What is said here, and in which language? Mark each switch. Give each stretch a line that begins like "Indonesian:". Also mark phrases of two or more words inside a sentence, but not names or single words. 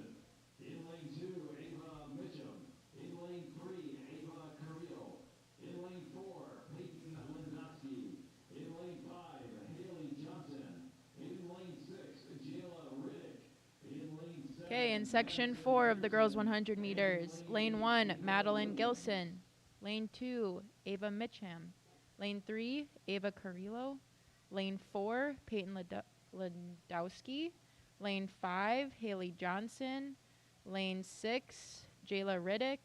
English: In Lane 2, Ava Mitchum. In Lane 3, Ava Carrillo. In Lane 4, Peyton Lindoski. In Lane 5, Haley Johnson. In Lane 6, Jayla Riddick. In Lane 7... Okay, in Section 4 of the girls 100 meters. Lane 1, Madeline Gilson. Lane 2, Ava Mitcham. Lane 3, Ava Carrillo. Lane 4, Peyton Landowski. Lane 5, Haley Johnson. Lane 6, Jayla Riddick.